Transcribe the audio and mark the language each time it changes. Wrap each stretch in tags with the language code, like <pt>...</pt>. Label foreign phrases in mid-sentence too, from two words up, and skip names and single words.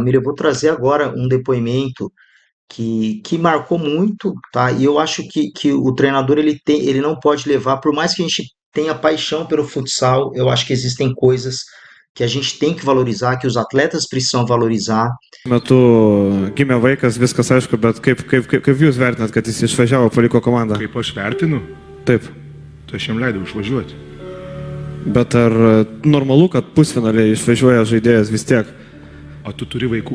<pt>Eu vou trazer agora um depoimento que marcou muito, tá? E eu acho que o treinador ele não pode levar, por mais que a gente tenha paixão pelo futsal, eu acho que existem coisas que a gente tem que valorizar, que os atletas precisam valorizar.</pt> <lt>Metu gimė vaikas, viskas aišku, bet kaip jūs vertinat, kad jis išvažiavo, paliko komandą? Kaip aš vertinu, Taip. tai aš jam leidau išvažiuoti. Bet ar normalu, kad pusfinaliai išvažiuoja žaidėjas vis tiek? O tu turi vaikų.</lt>